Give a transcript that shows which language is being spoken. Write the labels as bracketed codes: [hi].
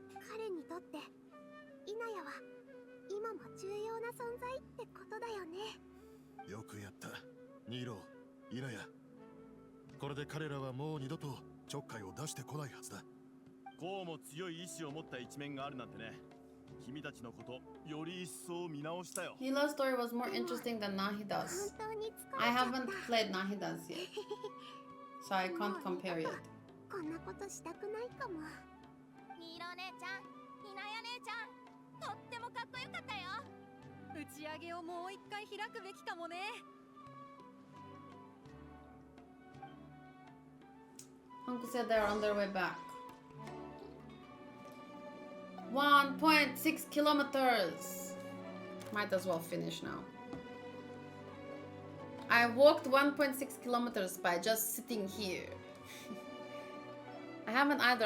[ja] 彼にとって稲谷は今も重要な存在ってことだよね。よくやった、ニーロ、イナヤ。これで彼らはもう二度とちょっかいを出してこないはずだ。こうも強い意志を持った一面があるなんてね。君たちのことより一層見直したよ。 [en] Nilou's story was more interesting than Nahida's. [ja] 本当に疲れちゃった。 [en] I haven't played Nahida's yet, so I can't compare yet. [ja] こんなことしたくないかも。ニーロ姉ちゃん、稲谷姉ちゃん、とってもかっこよかったよ。打ち上げをもう一回開くべきかもね。 [en] Uncle said they're on their way back. 1.6 kilometers. Might as well finish now. I walked 1.6 kilometers by just sitting here. I haven't either.